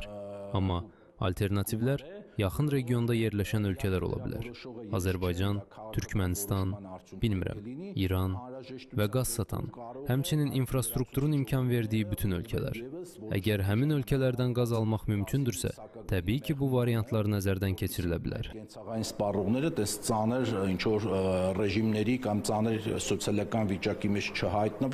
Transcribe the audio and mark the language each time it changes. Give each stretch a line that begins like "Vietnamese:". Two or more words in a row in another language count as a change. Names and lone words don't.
Azerbaijani: Amma alternativlər yaxın regionda yerləşən ölkələr ola bilər. Azərbaycan, Türkmənistan, bilmirəm, İran və qaz satan, həmçinin infrastrukturun imkan verdiyi bütün ölkələr. Əgər həmin ölkələrdən qaz almaq mümkündürsə, təbii ki, bu variantlar nəzərdən keçirilə bilər.
Armenian: Սպառողները դες ծանր ինչ որ ռեժիմների կամ ծանր սոցիալական վիճակի մեջ չհայտնվեն